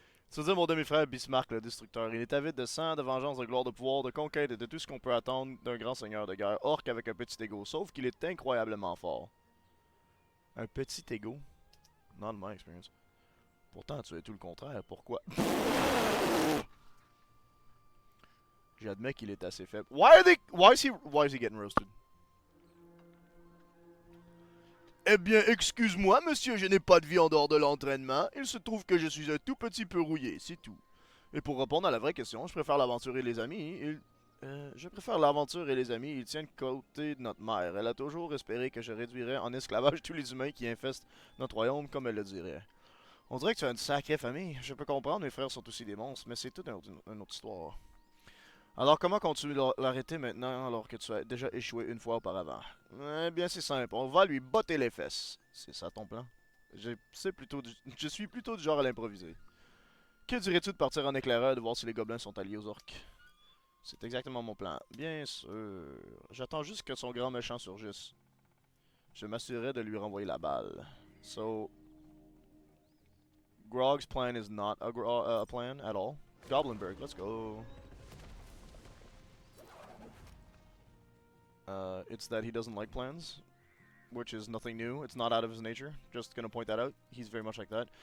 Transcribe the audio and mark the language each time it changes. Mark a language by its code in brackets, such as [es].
[fr] Tu veux dire mon demi-frère Bismarck le destructeur. Il est avide de sang, de vengeance, de gloire, de pouvoir, de conquête et de tout ce qu'on peut attendre d'un grand seigneur de guerre, orc avec un petit ego, sauf qu'il est incroyablement fort. Un petit ego? [en] Not in my experience. [fr] Pourtant, tu es tout le contraire. Pourquoi? J'admets qu'il est assez faible. [en] Why is he getting roasted? [fr] Eh bien, excuse-moi, monsieur, je n'ai pas de vie en dehors de l'entraînement. Il se trouve que je suis un tout petit peu rouillé, c'est tout. Et pour répondre à la vraie question, je préfère l'aventure et les amis. Je préfère l'aventure et les amis. Il tient côté de notre mère. Elle a toujours espéré que je réduirais en esclavage tous les humains qui infestent notre royaume, comme elle le dirait. On dirait que tu as une sacrée famille. Je peux comprendre, mes frères sont aussi des monstres, mais c'est toute une autre histoire. Alors comment comptes-tu l'arrêter maintenant alors que tu as déjà échoué une fois auparavant? Eh bien c'est simple, on va lui botter les fesses. C'est ça ton plan? Je suis plutôt du genre à l'improviser. Que dirais-tu de partir en éclaireur et de voir si les gobelins sont alliés aux orques? C'est exactement mon plan. Bien sûr. J'attends juste que son grand méchant surgisse. Je m'assurerai de lui renvoyer la balle. [en] So, Grog's plan is not a plan at all. Goblinberg, let's go. It's that he doesn't like plans, which is nothing new. It's not out of his nature. Just gonna point that out. He's very much like that.